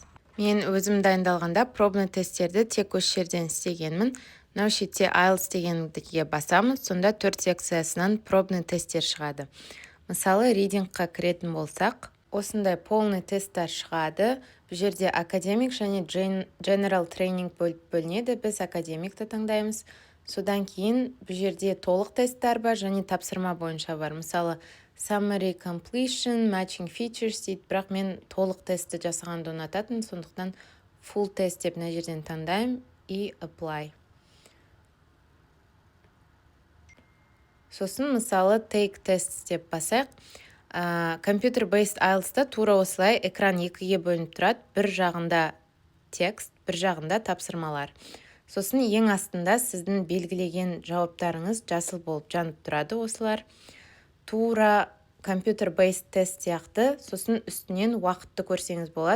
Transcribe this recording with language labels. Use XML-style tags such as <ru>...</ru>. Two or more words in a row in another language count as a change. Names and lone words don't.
<kk>Мен өзім дайындалғанда пробный тесттерді тек осы жерден істегенмін. Мынау шетте IELTS дегенге басамыз, сонда 4 секциясынан пробный тесттер шығады. Мысалы, ридингқа кіретін болсақ, осындай полный тесттер шығады. Бұл жерде академик және</kk> <en>general training</en> <kk>бөлінеді. Біз академикті таңдаймыз. Содан кейін бұл жерде толық тесттер бар және тапсырма бойынша бар. Мысалы,</kk> <en>summary completion, matching features</en> <kk>дейді, бірақ мен толық тестті жасағанды ұнататын, сондықтан full тест деп мына жерден таңдаймын и apply. Сосын мысалы</kk> <en>take test</en> <kk>деп басайық. Computer-based IELTS-та тура осылай экран екіге бөлініп тұрады. Бір жағында текст, бір жағында тапсырмалар. Сосын ең астында сіздің белгілеген жауаптарыңыз жасыл болып жанып тұрады осылар. Тура computer-based тест сияқты, сосын үстінен уақытты көрсеңіз болады.</kk>